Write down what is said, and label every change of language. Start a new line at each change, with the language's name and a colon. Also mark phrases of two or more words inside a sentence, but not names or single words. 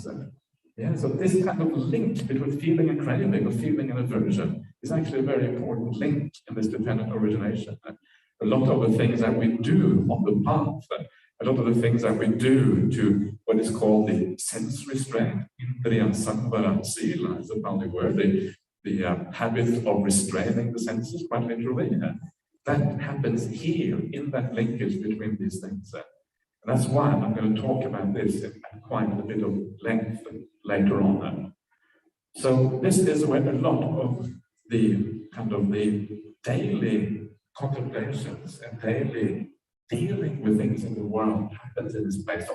English: So this kind of link between feeling and craving, or feeling and aversion, is actually a very important link in this dependent origination. A lot of the things that we do on the path, a lot of the things that we do to what is called the sense restraint,
Pali: indriya samvara sila
English: is a Pali word, the habit of restraining the senses, quite literally, that happens here in that linkage between these things. And that's why I'm going to talk about this at quite a bit of length later on. So this is where a lot of the kind of the daily contemplations and daily dealing with things in the world happens in this place.